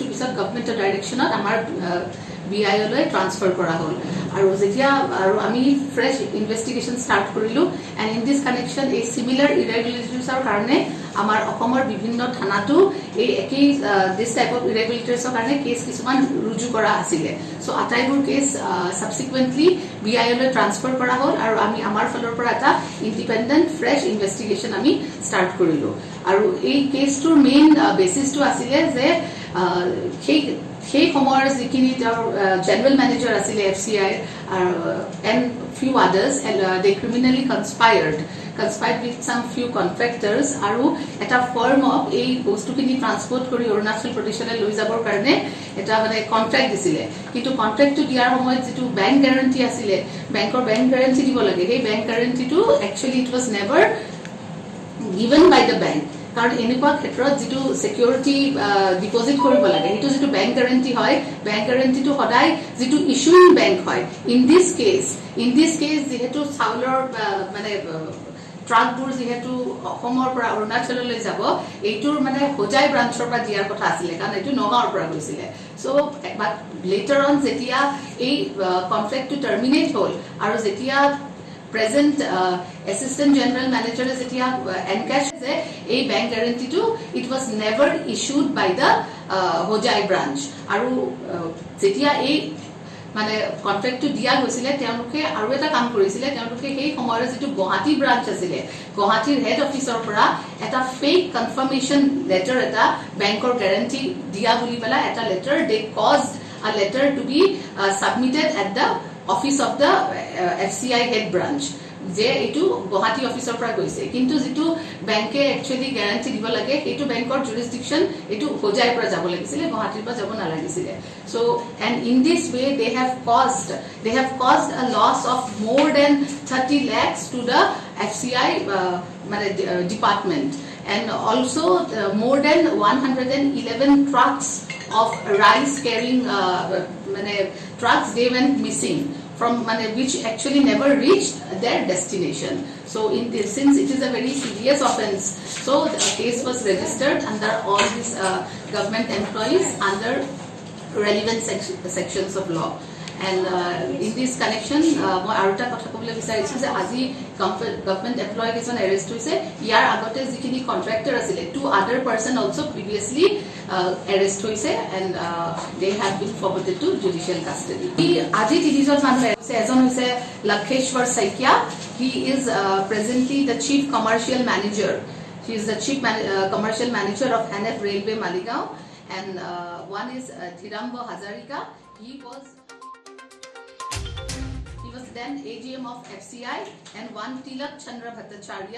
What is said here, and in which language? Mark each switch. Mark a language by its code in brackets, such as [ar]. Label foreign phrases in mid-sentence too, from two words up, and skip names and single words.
[as] পিছত গভৰ্ণমেণ্টৰ ডাইৰেকশ্যনত আমাৰ বিআইঅলৈ ট্ৰান্সফাৰ কৰা হ'ল আৰু যেতিয়া আৰু আমি [en] fresh investigation start [as] কৰিলোঁ [en] and in this connection [as] এই চিমিলাৰ ইৰেগুলাৰিটিজৰ কাৰণে আমাৰ অসমৰ বিভিন্ন থানাতো এই একেই [en] this type of [as] ইৰেগুলাৰিটিজৰ কাৰণে কেছ কিছুমান ৰুজু কৰা আছিলে চ' আটাইবোৰ কেছ ছাবচিকুৱেণ্টলি বিআইঅলৈ ট্ৰান্সফাৰ কৰা হ'ল আৰু আমি আমাৰ ফালৰ পৰা এটা [en] independent fresh investigation [as] আমি ষ্টাৰ্ট কৰিলোঁ আৰু এই কেছটোৰ মেইন বেচিছটো আছিলে যে সেই সময়ৰ যিখিনি তেওঁৰ [en] general manager [as] আছিলে [en] FCI and few others they criminally conspired with some few contractors [as] আৰু এটা ফাৰ্মক এই বস্তুখিনি ট্ৰান্সপোৰ্ট কৰি অৰুণাচল প্ৰদেশলৈ লৈ যাবৰ কাৰণে এটা মানে কন্ট্ৰাক্ট দিছিলে কিন্তু কন্ট্ৰাক্টটো দিয়াৰ সময়ত যেটো [en] bank guarantee [as] আছিলে বেংকৰ [en] bank guarantee [as] দিব লাগে সেই বেংক গ্যাৰান্টিটো [en] actually it was never given by the bank [as] কাৰণ এনেকুৱা ক্ষেত্ৰত যেটো [en] security deposit [as] কৰিব লাগে এটো যেটো [en] bank guarantee [as] হয় বেংক গ্যাৰান্টিটো সদায় যেটো [en] issuing bank [as] হয় [en] in this case [as] যেহেতু চাউলৰ মানে ট্ৰাকবোৰ যেহেতু অসমৰ পৰা অৰুণাচললৈ যাব এইটোৰ মানে হোজাই ব্ৰাঞ্চৰ পৰা দিয়াৰ কথা আছিলে কাৰণ এইটো নগাঁৱৰ পৰা গৈছিলে [en] so but later on [as] যেতিয়া এই কন্ট্ৰাক্টটো টাৰ্মিনেট হ'ল আৰু যেতিয়া প্ৰেজেন্ট [en] assistant general manager [as] যেতিয়া এনকেশ যে এই বেংক গ্যাৰান্টিটো [en] it was never issued by the Hojai branch [as] আৰু যেতিয়া এই মানে কন্ট্ৰাক্টটো দিয়া হৈছিলে তেওঁলোকে আৰু এটা কাম কৰিছিলে তেওঁলোকে সেই সময়ৰ যেটো গুৱাহাটী ব্ৰাঞ্চ আছিলে গুৱাহাটীৰ হেড অফিচৰ পৰা এটা [en] fake confirmation letter [as] এটা বেংকৰ গ্যাৰান্টি দিয়া বুলি পেলা এটা লেটাৰ দে [en] caused a letter to be submitted at the office of the FCI head branch [as] যে এটো গুৱাহাটী অফিচৰ পৰা গৈছে কিন্তু যেটো বেংকে একচুয়ালি গ্যাৰান্টি দিব লাগে এটো বেংকৰ জুৰিসডিকশন এটো হোজাইৰ পৰা যাব লাগিছিল গুৱাহাটীৰ পৰা যাব নালাগিছিল [en] so and in this way they have caused a loss of more than 30 lakhs to the FCI মানে department and also more than 111 trucks of rice carrying trucks they went missing from which actually never reached their destination. So since it is a very serious offence, so the case was registered under all these government employees under relevant sections of law. And in this connection, [as] মই আৰু এটা কথা ক'বলৈ বিচাৰিছো যে আজি [en] government employee [as] কিছুমান এৰেষ্ট হৈছে। ইয়াৰ আগতে যিখিনি কন্ট্ৰাক্টৰ আছিলে, [en] 2 other person also previously arrest হৈছে and they have been forwarded to judicial custody. [as] আজি তিনিজন মানুহ আছে। এজন হৈছে লক্ষেশ্বৰ শইকীয়া। [en] He is presently the chief commercial manager. He is the chief commercial manager of NF Railway Maligaon. And one is Dhirambo Hazarika. He was then AGM of FCI, and one Tilak Chandra Bhattacharya.